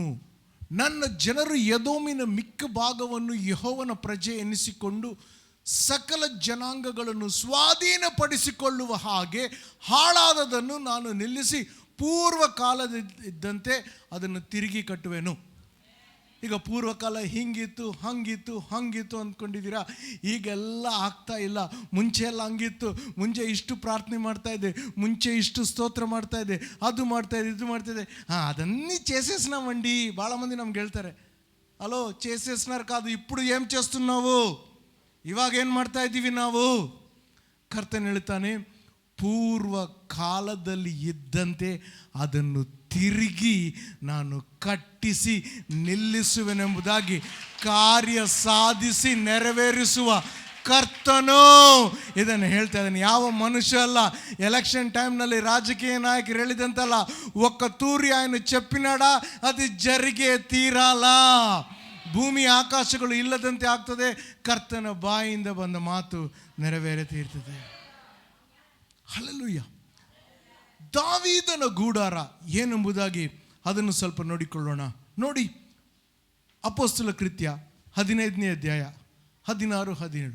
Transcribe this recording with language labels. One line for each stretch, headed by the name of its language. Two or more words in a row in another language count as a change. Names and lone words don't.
Kannada: ನನ್ನ ಜನರು ಎದೋಮಿನ ಮಿಕ್ಕ ಭಾಗವನ್ನು ಯೆಹೋವನ ಪ್ರಜೆ ಎನಿಸಿಕೊಂಡು ಸಕಲ ಜನಾಂಗಗಳನ್ನು ಸ್ವಾಧೀನಪಡಿಸಿಕೊಳ್ಳುವ ಹಾಗೆ ಹಾಳಾದದನ್ನು ನಾನು ನಿಲ್ಲಿಸಿ ಪೂರ್ವ ಕಾಲದಿದ್ದಂತೆ ಅದನ್ನು ತಿರುಗಿ ಕಟ್ಟುವೆನು. ಈಗ ಪೂರ್ವಕಾಲ ಹಿಂಗಿತ್ತು ಹಂಗಿತ್ತು ಅಂದ್ಕೊಂಡಿದ್ದೀರಾ? ಈಗೆಲ್ಲ ಆಗ್ತಾ ಇಲ್ಲ. ಮುಂಚೆ ಎಲ್ಲ ಹಂಗಿತ್ತು, ಮುಂಚೆ ಇಷ್ಟು ಪ್ರಾರ್ಥನೆ ಮಾಡ್ತಾ ಇದ್ದೆ, ಮುಂಚೆ ಇಷ್ಟು ಸ್ತೋತ್ರ ಮಾಡ್ತಾ ಇದ್ದೆ, ಅದು ಮಾಡ್ತಾ ಇದೆ, ಇದು ಮಾಡ್ತಾ ಇದೆ.
Telugu: అదన్నీ చేసేసినామండి.
Kannada: ಭಾಳ మంది ನಮ್ಗೆ ಹೇಳ್ತಾರೆ,
Telugu: హలో చేసేసినారు కాదు, ఇప్పుడు ఏం చేస్తున్నావు,
Kannada: ಇವಾಗ ಏನು ಮಾಡ್ತಾ ಇದ್ದೀವಿ ನಾವು? ಕರ್ತನು ಹೇಳ್ತಾನೆ, ಪೂರ್ವ ಕಾಲದಲ್ಲಿ ಇದ್ದಂತೆ ಅದನ್ನು ತಿರುಗಿ ನಾನು ಕಟ್ಟಿಸಿ ನಿಲ್ಲಿಸುವೆನೆಂಬುದಾಗಿ ಕಾರ್ಯ ಸಾಧಿಸಿ ನೆರವೇರಿಸುವ ಕರ್ತನು ಇದನ್ನು ಹೇಳ್ತಾ ಇದ್ದಾನೆ. ಯಾವ ಮನುಷ್ಯ ಅಲ್ಲ. ಎಲೆಕ್ಷನ್ ಟೈಮ್ನಲ್ಲಿ ರಾಜಕೀಯ ನಾಯಕರು ಹೇಳಿದಂತಲ್ಲ,
Telugu: ఒక్క తూరి ఆయన చెప్పినాడా అది జరిగే తీరాల.
Kannada: ಭೂಮಿ ಆಕಾಶಗಳು ಇಲ್ಲದಂತೆ ಆಗ್ತದೆ, ಕರ್ತನ ಬಾಯಿಂದ ಬಂದ ಮಾತು ನೆರವೇರಿ ತೀರ್ತದೆ. ಹಲ್ಲೆಲೂಯಾ. ದಾವೀದನ ಗೂಡಾರ ಏನೆಂಬುದಾಗಿ ಅದನ್ನು ಸ್ವಲ್ಪ ನೋಡಿಕೊಳ್ಳೋಣ. ನೋಡಿ, ಅಪೊಸ್ತಲ ಕೃತ್ಯ 15ನೇ ಅಧ್ಯಾಯ 16, 17.